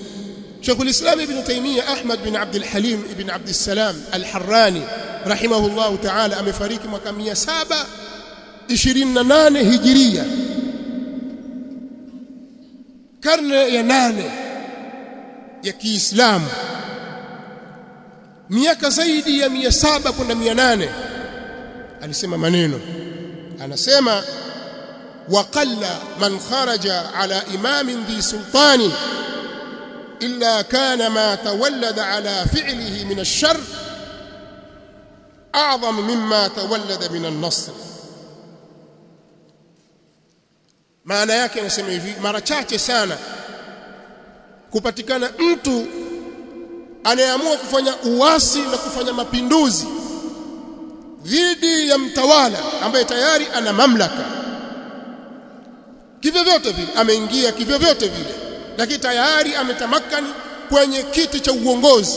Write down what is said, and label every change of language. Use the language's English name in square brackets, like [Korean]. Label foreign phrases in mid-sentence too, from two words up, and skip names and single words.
[Swahili] Sheikhul Islam Ibn Taymiyyah Ahmad bin Abdul Halim ibn Abdul Salam Al-Harrani [Arabic] رحمه الله تعالى [Swahili] amefariki mwaka 728 Hijiria, karne ya 8 ya Kiislamu, miaka zaidi ya 700 kwenda 800. Alisema maneno, anasema [Arabic] وقل من خرج على إمام ذي سلطان إلا كان ما تولد على فعله من الشر أعظم مما تولد من النصر. [Swahili] maana yake anasema hivi, mara chache sana kupatikana mtu anayeamua kufanya uasi na kufanya mapinduzi dhidi ya mtawala ambaye tayari ana mamlaka kivyo vyote vile, ameingia kivyo vyote vile, lakini tayari ametamakani kwenye kiti cha uongozi.